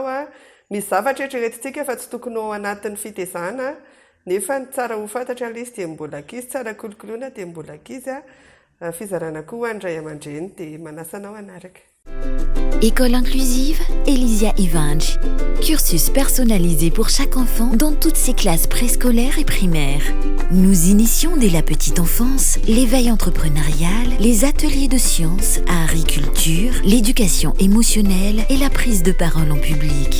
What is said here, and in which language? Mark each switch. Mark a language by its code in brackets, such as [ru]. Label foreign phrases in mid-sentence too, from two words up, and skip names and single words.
[mg] Misy zavatra eritreretintsika fa tsy tokony ao anatin'ny fitezana nefa tsara ho fantatra ilay izy dia mbola ankizy, tsara kolokoloina dia mbola ankizy. Fizarana koa ho an'ny ray aman-dreny dia manasanao anaraka. [fr] École inclusive Elysia Ivange. Cursus personnalisé pour chaque enfant dans toutes ses classes préscolaires et primaires. Nous initions dès la petite enfance l'éveil entrepreneurial, les ateliers de sciences, art et culture, l'éducation émotionnelle et la prise de parole en public.